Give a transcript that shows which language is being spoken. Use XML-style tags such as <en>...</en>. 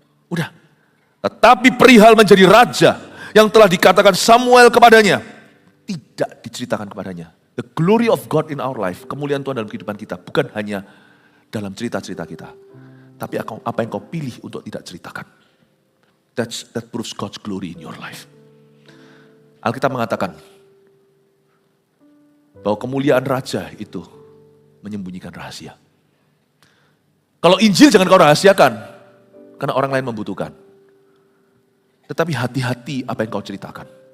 <id>Udah. Tetapi perihal menjadi raja yang telah dikatakan Samuel kepadanya, tidak diceritakan kepadanya.</id> <en>The glory of God in our life,</en> <id>kemuliaan Tuhan dalam kehidupan kita, bukan hanya dalam cerita-cerita kita. Tapi apa yang kau pilih untuk tidak ceritakan.</id> <en>That proves God's glory in your life.</en> <id>Alkitab mengatakan bahwa kemuliaan raja itu menyembunyikan rahasia. Kalau Injil jangan kau rahasiakan, karena orang lain membutuhkan. Tetapi hati-hati apa yang kau ceritakan.</id>